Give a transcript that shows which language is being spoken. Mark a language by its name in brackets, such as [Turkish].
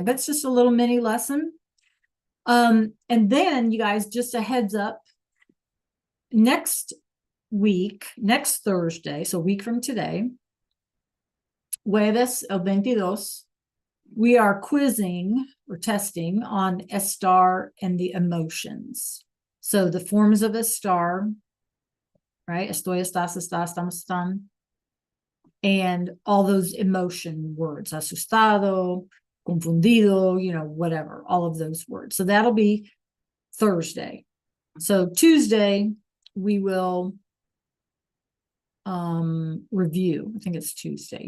[English] But it's just a little mini lesson. And then you guys, just a heads up, next week, next Thursday, so a week from today, [Spanish] jueves el 22, [English] we are quizzing or testing on estar and the emotions. So the forms of estar, right? [Spanish] Estoy, estás, estamos, están. [English] And all those emotion words, [Spanish] asustado, confundido, [English] whatever, all of those words. So that'll be Thursday. So Tuesday, we will review. I think it's Tuesday.